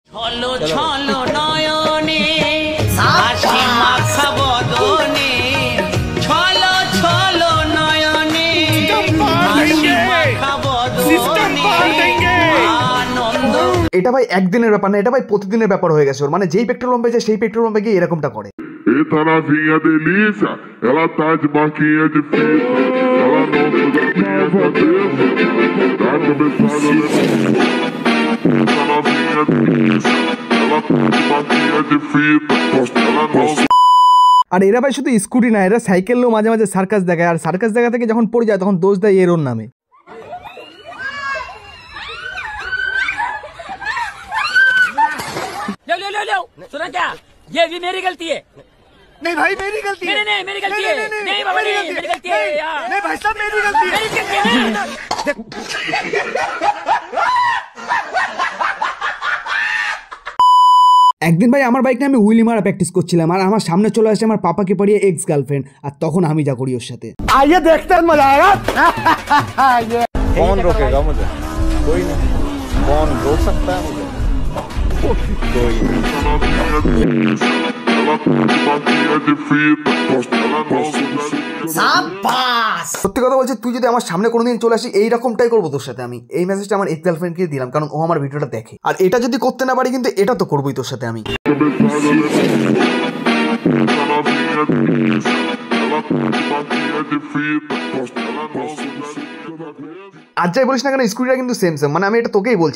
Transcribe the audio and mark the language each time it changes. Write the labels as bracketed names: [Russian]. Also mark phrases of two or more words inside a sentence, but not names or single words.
[Bangla] ছলো ছলো নয়নে হাসি মাখা বদনে, ছলো ছলো নয়নে হাসি মাখা বদনে আনন্দ। এটা ভাই একদিনের ব্যাপার না, এটা ভাই প্রতিদিনের ব্যাপার হয়ে গেছে ওর। মানে যেই [English] petrol pump [Bangla] যায় সেই [English] petrol pump [Bangla] গিয়ে এরকমটা করে। [Portuguese] Eita novinha delícia, ela tá de marquinha de fita, ela não toda nova dessa, tá começada Eita novinha delícia, ela tá de marquinha de fita, ela não। [Bangla] আর এরা ভাই শুধু স্কুটি না, এরা সাইকেলও মাঝে মাঝে সার্কাস দেখায়, আর সার্কাস দেখা থেকে যখন পড়ে যায় তখন দোষ দেয় এর ওর নামে। [Hindi] लो सुना क्या, ये भी मेरी गलती है। नहीं भाई मेरी गलती है। नहीं मेरी गलती है, नहीं बाबा नहीं मेरी गलती है यार। नहीं भाई साहब मेरी गलती है। [Bangla] একদিন ভাই আমার বাইক নিয়ে আমি হুইলি মারা প্র্যাকটিস করছিলাম, আর আমার সামনে চলে আসে আমার পাপাকে পারিয়ে [English] ex girlfriend, [Bangla] আর তখন আমি যা করি ওর সাথে। [Hindi] आइए देखते हैं, मजा आएगा। कौन रोकेगा मुझे? कोई नहीं। कौन रोक सकता है मुझे? कोई नहीं। [Portuguese] Ela tá de marquinha de fita, ela não [Hindi] शाबाश। [Bangla] সত্যি কথা বলছি, তুই যদি আমার সামনে কোনোদিন চলে আসি এইরকমটাই করবো তোর সাথে আমি। এই মেসেজটা আমার [English] ex girlfriend [Bangla] দিলাম, কারণ ও আমার ভিডিওটা দেখে। আর এটা যদি করতে না পারি কিন্তু এটা তো করবোই তোর সাথে আমি। আর যাই বলিস না কেন, স্কুটিটা কিন্তু সেম, মানে আমি এটা তোকেই বলছি।